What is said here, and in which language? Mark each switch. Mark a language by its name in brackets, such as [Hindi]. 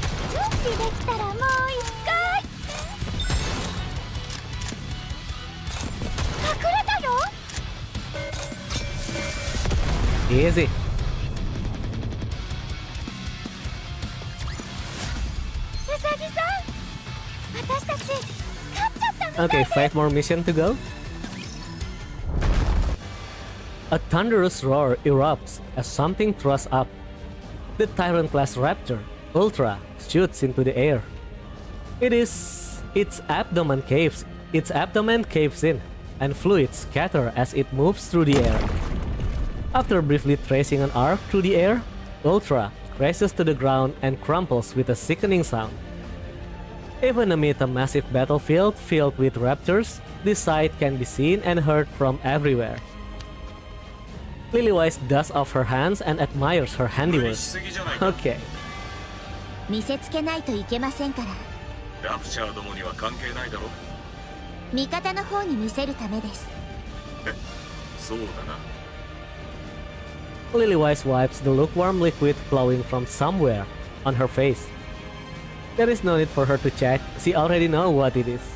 [Japanese] 準備できたらもう一回。隠れたの？ [English] Easy. [Japanese] うさぎさん、私たち勝っちゃったみたい [English] Okay, [Japanese] です。 [English] 5 more mission to go. A thunderous roar erupts as something thrusts up. The Tyrant-class Raptor, Ultra, shoots into the air. Its abdomen caves in, and fluids scatter as it moves through the air. After briefly tracing an arc through the air, Ultra crashes to the ground and crumples with a sickening sound. Even amid a massive battlefield filled with raptors, this sight can be seen and heard from everywhere. Lilywise dusts off her hands and admires her handiwork. Okay. [Japanese] 見せつけないといけませんから。ラプチャーどもには関係ないだろ。味方の方に見せるためです。そうだな。 [English] Lilywise wipes the lukewarm liquid flowing from somewhere on her face. There is no need for her to check, she already knows what it is.